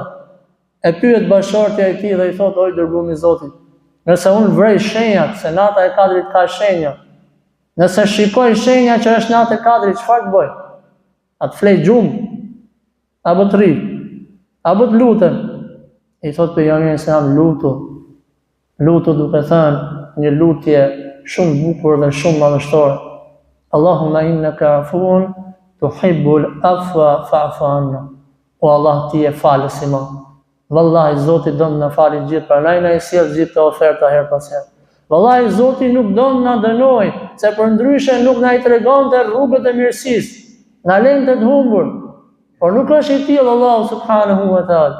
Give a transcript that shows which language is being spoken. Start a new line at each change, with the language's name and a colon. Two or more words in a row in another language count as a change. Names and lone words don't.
Albanian: E pyet bashortja e tij dhe i thot, oj dërguari i Zotit, nëse unë vrej shenjat, se nata e Qadrit ka shenja, nëse shikoj shenja që është nata e Qadrit, çfarë të bëj? A të flej gjumë? Apo të rri? Apo të lutem? I thot pejgamberi selam, lutu duke thënë një lutje shumë bukur dhe shumë madhështore.
Arabic: اللهم إنك عفو تحب العفو فاعف عنا.
Albanian: O Allah, ti je falës i madh. Vallahi Zoti don na falë gjithë, prandaj na i sjell gjithë të oferta her pas here. Vallahi Zoti nuk don na dënoj, se përndryshe nuk na i tregonte rrugët e mirësisë. Na lënë të humbur. Por nuk është i tillë Allahu
Arabic: سبحانه وتعالى.